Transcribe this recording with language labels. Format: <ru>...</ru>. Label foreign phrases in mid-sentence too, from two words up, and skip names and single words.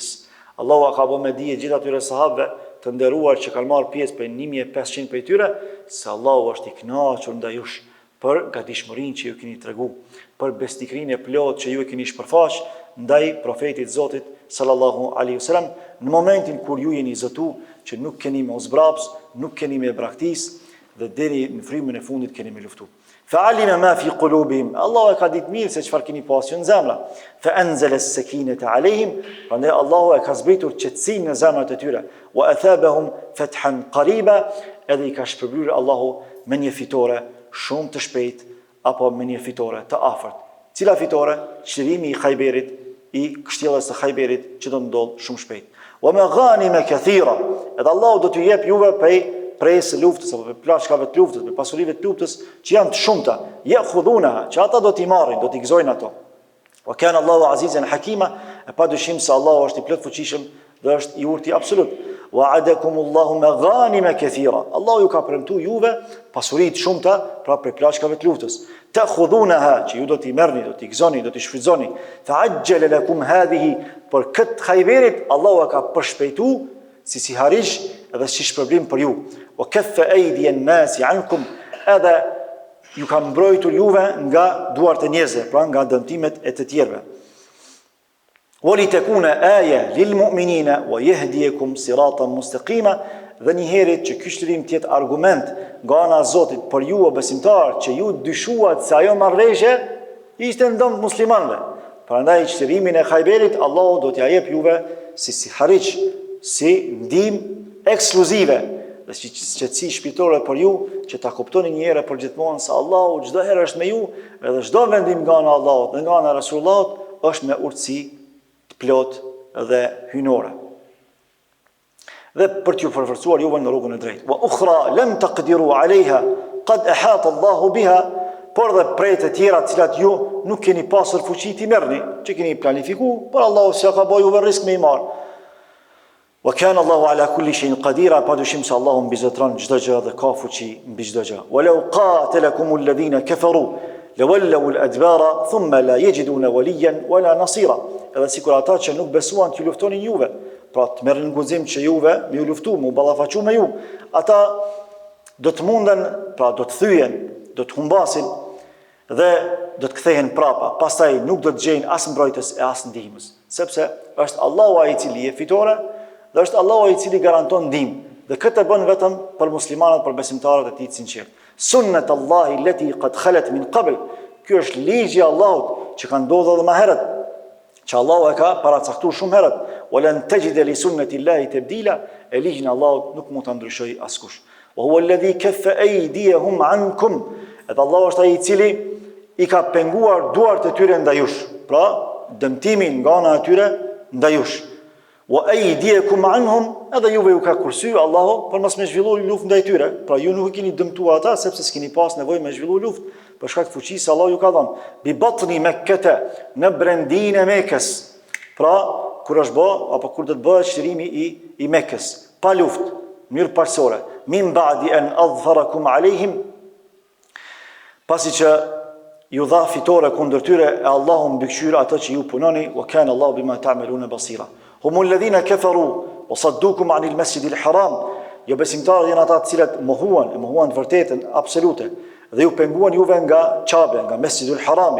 <sq>Allahu ka bërë me dije gjithë atyre sahabëve të nderuar që kanë marrë pjesë për 1500 prej tyre se Allahu është i kënaqur ndaj jush për gatishmërinë që ju keni treguar, për besnikrinë e plotë që ju e keni shpërfaq ndaj profetit Zotit</sq> <ar>صلى الله عليه وسلم</ar> <sq>në momentin kur ju jeni zotu që nuk keni me zbraps, nuk keni me braktis dhe deri në frymën e fundit keni me luftu.</sq> <ar>فعلم ما في قلوبهم.</ar> <sq>Allahu e ka ditë mirë se çfarë keni pasur në zemra.</sq> <ar>فأنزل السكينة عليهم.</ar> <sq>Prandaj Allahu e ka zbritur qetësinë në zemrat e tyre.</sq> <ar>وأثابهم فتحا قريبا.</ar> <sq>Edhe i ka shpërbyer Allahu me një fitore shumë të shpejtë apo me një fitore të afërt. Cila fitore? Çlirimi i Khajberit, i kështjellës së Khajberit që do ndodh shumë shpejt.</sq> <ar>ومغانم كثيرة.</ar> <sq>Edhe Allahu do t'ju jep juve prej presë luftës apo për plaçkave të luftës, për pasurive të luftës që janë të shumta, ya'khudunaha, që ata do t'i marrin, do t'i gëzojnë ato.</sq> <ar>وكان الله عزيزا حكيما,</ar> <sq>e padyshim se Allahu është i plot fuqishëm dhe është i urtë absolut.</sq> <ar>وعدكم الله مغانم كثيرة.</ar> <sq>Allahu ju ka premtuar juve pasuri të shumta pra për plaçkave të luftës. Ta'khudunaha, që ju do t'i merrni, do t'i gëzoni, do t'i shfrytëzoni.</sq> <ar>فعجل لكم هذه,</ar> <sq>për këtë Khayberit Allahu ka përshpejtuar si harish edhe si shpërblim për ju.</sq> <ar>وكف أيدي الناس عنكم,</ar> <sq>edhe ju ka mbrojtur juve nga duart e njerëzve, pra nga dëmtimet e të tjerëve.</sq> <ar>وَلِتَكُونَ آيَةً لِلْمُؤْمِنِينَ وَيَهْدِيَكُمْ صِرَاطًا مُسْتَقِيمًا,</ar> <sq>dhe një herë që ky shtrim të jetë argument nga ana e Zotit për ju o besimtar që ju dyshuat se ajo marrëveshje ishte ndonjë muslimanëve. Prandaj shtirimin e Khayberit Allahu do t'ja jep juve si hariç, si ndihmë ekskluzive dhe si qetësi shpirtore për ju, që ta kuptoni një herë për gjithmonë se Allahu çdo herë është me ju, edhe çdo vendim nga ana e Allahut dhe nga ana e Rasullullah është me urtësi plot dhe hynore. Dhe për t'ju përforcuar juve në rrugën e drejtë.</sq> <ar>وأخرى لم تقدروا عليها قد أحاط الله بها,</ar> <sq>por dhe prej të tjera të cilat ju nuk keni pasur fuqi t'i merrni, që keni planifikuar, por Allahu s'ja ka bëj juve risk me i marr.</sq> <ar>وكان الله على كل شيء قديرا,</ar> <sq>padyshim se Allahu mbi zotron çdo gjë dhe ka fuqi mbi çdo gjë.</sq> <ar>ولو قاتلكم الذين كفروا لولوا الأدبار ثم لا يجدون وليا ولا نصيرا.</ar> <sq>Edhe sikur ata që nuk besuan t'ju luftonin juve, pra të merrin në guxim që juve me ju luftu, me u ballafaqu me ju, ata do të munden, pra do të thyen, do të humbasin dhe do të kthehen prapa. Pastaj nuk do të gjejnë as mbrojtës e as ndihmës, sepse është Allahu ai i cili e fitore dhe është Allahu ai i cili garanton ndihmë. Dhe këtë e bën vetëm për muslimanët, për besimtarët e tij të sinqertë.</sq> <ar>سنة الله التي قد خلت من قبل.</ar> <sq>Ky është ligji i Allahut që ka ndodhur edhe më herët, që Allahu e ka paracaktuar shumë herët.</sq> <ar>ولن تجد لسنة الله تبديلا,</ar> <sq>e ligjin e Allahut nuk mund ta ndryshojë askush.</sq> <ar>وهو الذي كف أيديهم عنكم.</ar> <sq>Edhe Allahu është ai i cili i ka penguar duart e tyre ndaj jush, pra dëmtimin nga ana e tyre ndaj jush.</sq> <ar>وأيديكم عنهم,</ar> <sq>edhe juve ju ka kursyer Allahu për mos me zhvilluar luftë ndaj tyre. Pra ju nuk i keni dëmtuar ata sepse s'keni pas nevojë me zhvilluar luftë, për shkak të fuqisë Allahu ju ka dhënë.</sq> <ar>ببطن مكة,</ar> <sq>në brendin e Mekës. Pra kur është bë apo kur do të bëhet shtrimi i Mekës, pa luftë, mirë parësore.</sq> <ar>من بعد أن أظفركم عليهم,</ar> <sq>pasi që ju dha fitore kundër tyre, e Allahu mbikëqyr ato që ju punoni,</sq> <ar>وكان الله بما تعملون بصيرا. هم الذين كفروا وصدوكم عن المسجد الحرام.</ar> <sq>Jo besimtarët janë ata të cilët mohuan të vërtetën absolute dhe ju penguan juve nga Qabe, nga Mesjidul Harami.</sq>